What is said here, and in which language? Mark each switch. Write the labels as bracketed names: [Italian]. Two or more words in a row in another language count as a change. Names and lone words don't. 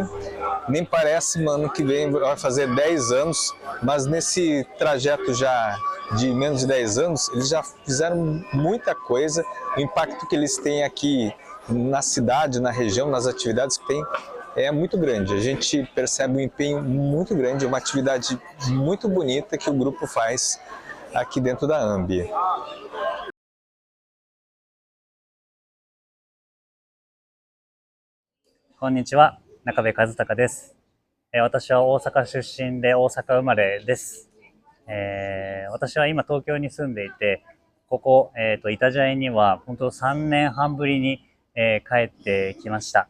[Portuguese] Nem parece, mano, que vem vai fazer 10 anos, mas nesse trajeto já de menos de 10 anos, eles já fizeram muita coisa. O impacto que eles têm aqui na cidade, na região, nas atividades que tem, é muito grande. A gente percebe um empenho muito grande, uma atividade muito bonita que o grupo faz aqui dentro da AMB. [Japanese] こんにちは、中部和孝です。私は大阪出身で大阪生まれです。私は今東京に住んでいて、ここ、板ジャイには本当3年半ぶりに、帰ってきました。